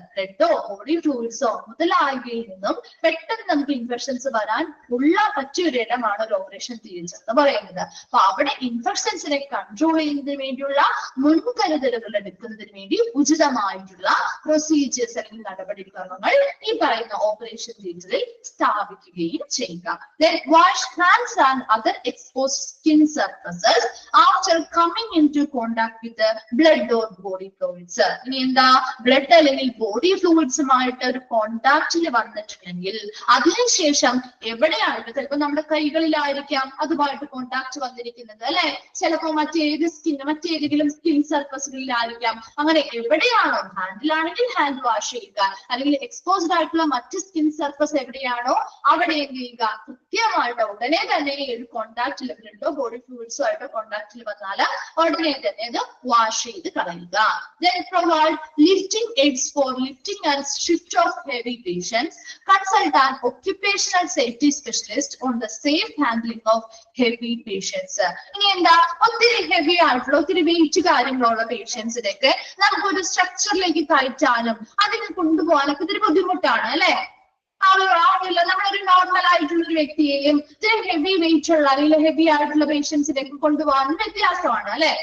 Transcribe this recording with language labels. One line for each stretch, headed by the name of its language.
Malayalam: ബ്ലഡോ body ഫ്ലൂയിഡ്സോ മുതലായവയിൽ നിന്നും പെട്ടെന്ന് നമുക്ക് ഇൻഫെക്ഷൻസ് വരാൻ പറ്റിയൊരു ഇടമാണ് ഒരു ഓപ്പറേഷൻ തിയേറ്റർ എന്ന് പറയുന്നത്. അപ്പൊ അവിടെ ഇൻഫെക്ഷൻസിനെ കൺട്രോൾ ചെയ്യുന്നതിന് വേണ്ടിയുള്ള മുൻകരുതലുകൾ എടുക്കുന്നതിന് വേണ്ടി ഉചിതമായിട്ടുള്ള പ്രൊസീജിയേഴ്സ് അല്ലെങ്കിൽ നടപടിക്രമങ്ങൾ ഈ പറയുന്ന ഓപ്പറേഷൻ തിയേറ്ററിൽ സ്ഥാപിക്കുകയും ചെയ്യുക.
English: Then wash hands and other exposed skin surfaces after coming into contact with the blood or body fluids.
Malayalam: ഇനി എന്താ, ബ്ലഡ് അല്ലെങ്കിൽ ബോഡി ഫ്ലൂയിഡ്സുമായിട്ട് ഒരു കോണ്ടാക്റ്റിൽ വന്നിട്ടുണ്ടെങ്കിൽ അതിനുശേഷം എവിടെയായിട്ട്, ചിലപ്പോൾ നമ്മുടെ കൈകളിലായിരിക്കാം അതുമായിട്ട് കോണ്ടാക്ട് വന്നിരിക്കുന്നത് അല്ലെ, ചിലപ്പോൾ മറ്റേതെങ്കിലും സ്കിൻ സർഫസുകളിലായിരിക്കാം. അങ്ങനെ എവിടെയാണോ, ഹാൻഡിലാണെങ്കിൽ ഹാൻഡ് വാഷ് ചെയ്യുക, അല്ലെങ്കിൽ എക്സ്പോസ്ഡ് ആയിട്ടുള്ള മറ്റ് സ്കിൻ സർഫസ് എവിടെയാണോ അവിടെ എന്ത് ചെയ്യുക, കൃത്യമായിട്ട് ഉടനെ തന്നെ ഒരു കോണ്ടാക്റ്റിൽ ബ്ലഡോ ബോഡി ഫ്ലൂയിഡ്സോ ആയിട്ട് കോണ്ടാക്റ്റിൽ വന്നാൽ ഉടനെ തന്നെ അത് വാഷ് ചെയ്ത് കളയുക.
English: Then provide lifting aids for lifting and shift of heavy patients. Consult an occupational safety specialist on the safe handling of heavy patients.
Malayalam: ഇനി എന്താ, ഒത്തിരി ഹെവി ആയിട്ടുള്ള ഒത്തിരി വെയിറ്റ് കാര്യങ്ങളുള്ള പേഷ്യൻസിനൊക്കെ നമുക്കൊരു സ്ട്രക്ചറിലേക്ക് കയറ്റാനും അതിനെ കൊണ്ടുപോകാനൊക്കെ ഇത്തിരി ബുദ്ധിമുട്ടാണ് അല്ലെ. നമ്മളൊരു നോർമൽ ആയിട്ടുള്ള ഒരു വ്യക്തിയെയും ഇത്തിരി ഹെവി വെയിറ്റ് ഉള്ള അല്ലെങ്കിൽ ഹെവി ആയിട്ടുള്ള പേഷ്യൻസിലേക്ക് കൊണ്ടുപോകാൻ വ്യത്യാസമാണ് അല്ലെ.